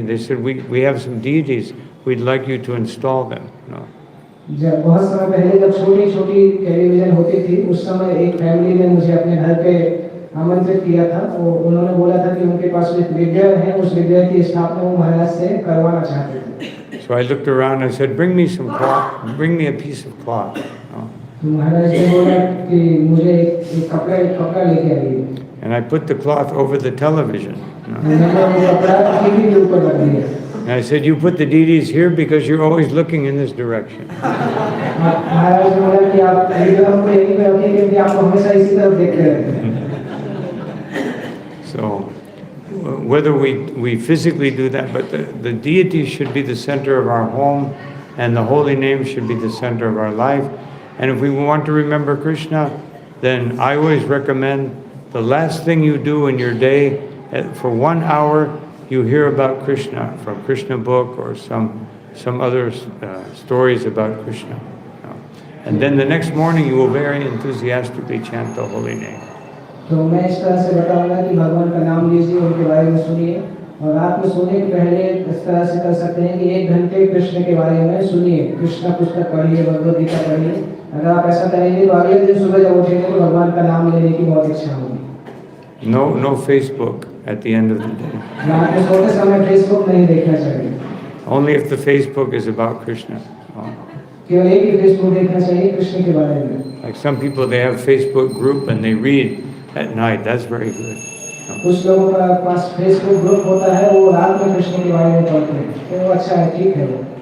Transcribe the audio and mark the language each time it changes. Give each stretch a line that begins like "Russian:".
English: They said, "We have some deities. We'd like you to install them."
Hindi: जब बहुत समय पहले जब छोटी-छोटी टेलीविजन होती थी, उस समय एक फैमिली ने मुझे अपने घर पे आमंत्रित किया था। वो उन्होंने बोला था कि उनके पास एक विग्रह है, उस विग्रह की स्थापना वो महाराज से करवाना चाहते थे।
English: So I looked around. I said, "Bring me some cloth. Bring me a piece of cloth."
Hindi: तो महाराज ने बोला कि मुझे एक कपड़ा लेके आइए।
English: And I put the cloth over the television.
Hindi: मैंने वो कपड़ा टीवी के ऊपर रख दिया।
English: And I said, "You put the deities here because you're always looking in this direction."
Hindi: महाराज ने बोला कि आप विग्रह को यहीं पे रखिए क्योंकि आप हमेशा इसी तरफ देखते रहते हैं।
English: So, whether we physically do that, but the deity should be the center of our home, and the holy name should be the center of our life. And if we want to remember Krishna, then I always recommend the last thing you do in your day, for 1 hour, you hear about Krishna from Krishna book or some other stories about Krishna. And then the next morning you will very enthusiastically chant the holy name.
Hindi: तो मैं इस तरह से बताऊंगा कि भगवान का नाम लीजिए, उनके बारे में सुनिए, और रात में सोने के पहले इस तरह से कर सकते हैं कि 1 घंटे कृष्ण के बारे में सुनिए, कृष्ण पुस्तक पढ़िए, भगवद गीता पढ़िए। अगर आप ऐसा करेंगे तो अगले दिन सुबह जब उठेंगे तो भगवान का नाम लेने की बहुत इच्छा होगी।
English: No Facebook at the end of the day.
Hindi: रात में सोते समय फेसबुक नहीं देखना चाहिए।
English: Only if the Facebook is about Krishna.
Hindi: केवल एक ही फेसबुक देखना चाहिए कृष्ण के बारे में।
English: Like some people, they have Facebook group and they read at night. That's very good.
Hindi: कुछ लोगों का पास फेसबुक ग्रुप होता है, वो रात में कृष्ण के बारे में पढ़ते हैं, तो वो अच्छा है, ठीक है वो।